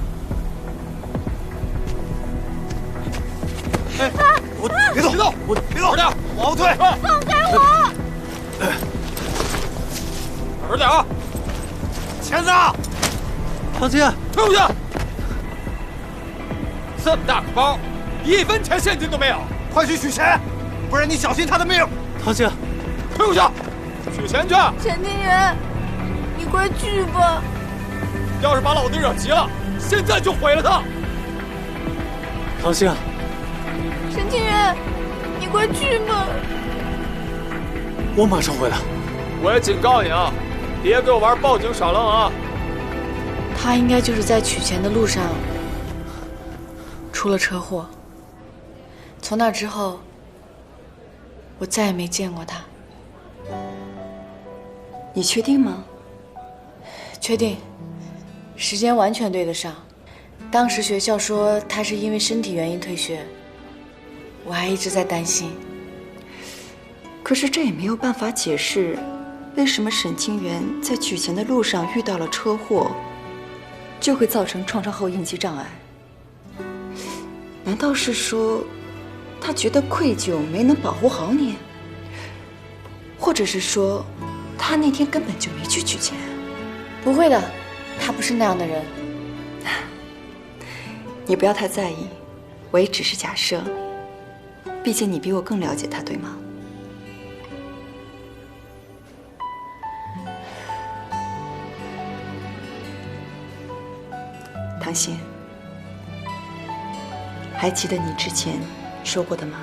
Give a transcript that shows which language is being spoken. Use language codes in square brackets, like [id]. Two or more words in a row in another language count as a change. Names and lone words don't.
[zh] 哎，我別動！別動！別動！往後退！放開我！准點啊！錢呢？唐姐，退回去！這麼大個包，1分錢現金都沒有，快去取錢，不然你小心他的命！唐姐，退回去，取錢去！沈清源，你快去吧！要是把老子惹急了，現在就毀了他！唐心，沈清源，你快去吧！我馬上回來。我也警告你啊，別給我玩報警耍愣啊！他應該就是在取錢的路上出了車禍。從那之後，我再也沒見過他。你確定嗎？確定，時間完全對得上。當時學校說他是因為身體原因退學，我還一直在擔心。可是這也沒有辦法解釋，為什麼沈清源在取錢的路上遇到了車禍，就會造成創傷後應激障礙。難道是說，他覺得愧疚沒能保護好你？或者是說，他那天根本就沒去取錢？不會的，他不是那樣的人。你不要太在意，我也只是假設。畢竟你比我更了解他，對嗎？唐心，還記得你之前說過的嗎？